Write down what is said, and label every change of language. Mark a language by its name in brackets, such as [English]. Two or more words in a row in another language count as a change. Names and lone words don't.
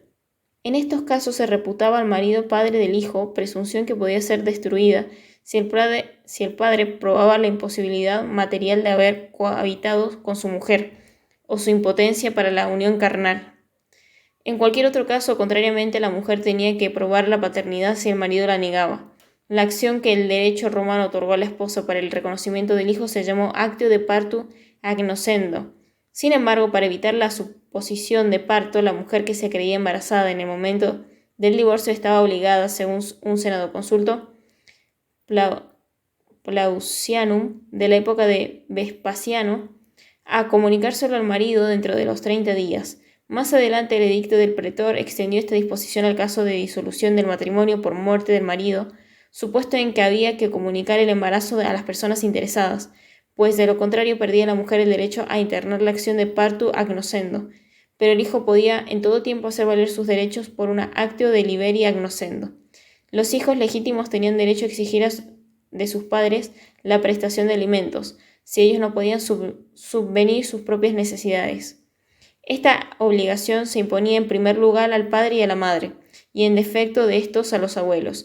[Spanish] En estos casos se reputaba al marido padre del hijo, presunción que podía ser destruida si el padre probaba la imposibilidad material de haber cohabitado con su mujer, o su impotencia para la unión carnal. En cualquier otro caso, contrariamente, la mujer tenía que probar la paternidad si el marido la negaba. La acción que el derecho romano otorgó a la esposa para el reconocimiento del hijo se llamó [Latin] actio de partu agnosendo. [Spanish] Sin embargo, para evitar la suposición de parto, la mujer que se creía embarazada en el momento del divorcio estaba obligada, según un senado consulto Plausianum de la época de Vespasiano, a comunicárselo al marido dentro de los 30 días. Más adelante, el edicto del pretor extendió esta disposición al caso de disolución del matrimonio por muerte del marido, supuesto en que había que comunicar el embarazo a las personas interesadas, pues de lo contrario perdía la mujer el derecho a internar la acción [Latin] de partu agnosendo, [Spanish] pero el hijo podía en todo tiempo hacer valer sus derechos por una [Latin] actio de liberi agnosendo. [Spanish] Los hijos legítimos tenían derecho a exigir de sus padres la prestación de alimentos, si ellos no podían subvenir sus propias necesidades. Esta obligación se imponía en primer lugar al padre y a la madre, y en defecto de estos a los abuelos.